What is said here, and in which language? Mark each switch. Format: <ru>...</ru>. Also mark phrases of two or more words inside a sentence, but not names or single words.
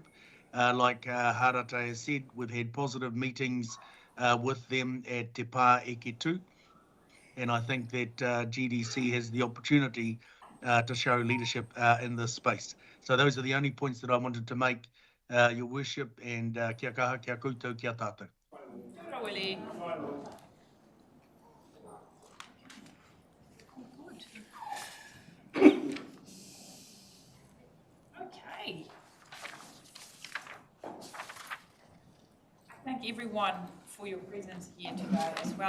<en>Like Harata has said, we've had positive meetings with them at Te Pā Eke Tū. And I think that GDC has the opportunity to show leadership in this space. So those are the only points that I wanted to make, Your Worship, and</en> <mi>kia kaha, kia koutou, kia tātou. Kia ora, Willie.</mi> <en>Good. Okay. I thank everyone for your presence here today as well.</en>